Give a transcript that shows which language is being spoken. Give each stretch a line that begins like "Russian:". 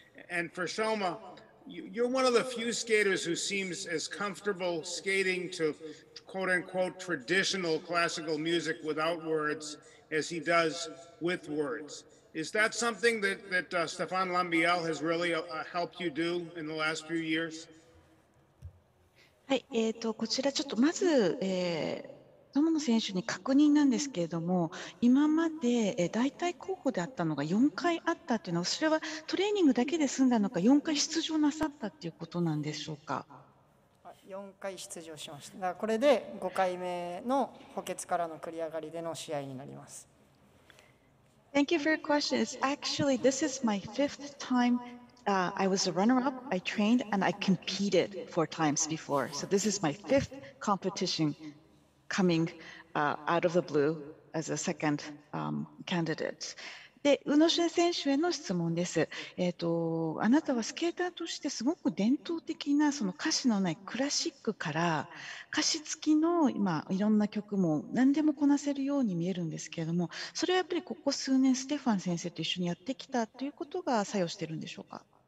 English: And for Shoma, you're one of the few skaters who seems as comfortable skating to quote unquote traditional classical music without words as he does with words. Is that something that Stéphane Lambiel has really helped you do in the last few years?
Japanese: はい、こちらちょっとまず、友野選手に確認なんですけれども、今まで、代替候補であったのが4回あったっていうのは、それはトレーニングだけで済んだのか、4回出場なさったっていうことなんでしょうか。 4回出場しました。だからこれで5回目の補欠からの繰り上がりでの試合になります。
English: Thank you for your question. It's actually, this is my 5th time. I was a runner-up, I trained, and I competed 4 times before. So this is my 5th competition coming out of the blue as a second candidate.
Japanese: で、宇野選手への質問です。あなたはスケーターとしてすごく伝統的なその歌詞のないクラシックから歌詞付きの今いろんな曲も何でもこなせるように見えるんですけれども、それはやっぱりここ数年ステファン先生と一緒にやってきたということが作用してるんでしょうか。